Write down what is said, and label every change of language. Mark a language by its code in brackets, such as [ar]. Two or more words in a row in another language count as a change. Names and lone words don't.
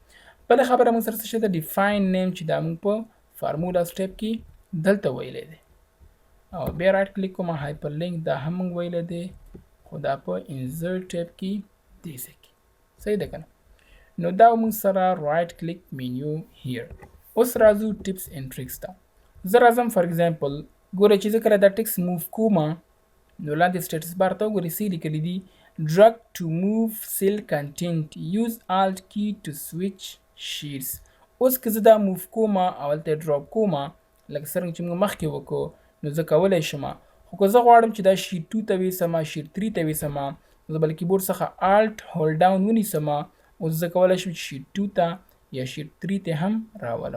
[ps] بله خبره موږ سره څه شی ده [en] define name [ps] چې دا موږ په فارمولا سټیپ کې دلته ویلی دی او بیا [en] right click [ps] کوم [en] hyper link [ps] دا هم موږ ویلی دی خو دا په [en] insert tab [ps] کې دی ځای کې. صحیح ده که نه؟ نو دا موږ سره [en] right click menu here. [ps] اوس راځو [en] tips and tricks [ps] ته. زه راځم [en] for example [ps] ګوره چې زه کله دا [en] text move [ps] کوم نو لاندې [en] status bar [ps] ته وګورئ څه لیکلي دي [en] drag to move cell content use alt key to switch sheets. [ps] اوس که زه دا موف کوم او هلته ډراپ کوم لکه څرنګه چې موږ مخکې وکړو نو زه کولی شم خو که زه غواړم چې دا شیټ 2 ته ویسم شیټ 3 ته ویسم زه به له کیبورډ څخه [en] alt hold down [ps] ونیسم اوس زه کولی شم چې شیټ 2 ته یا شیټ 3 ته هم راولم.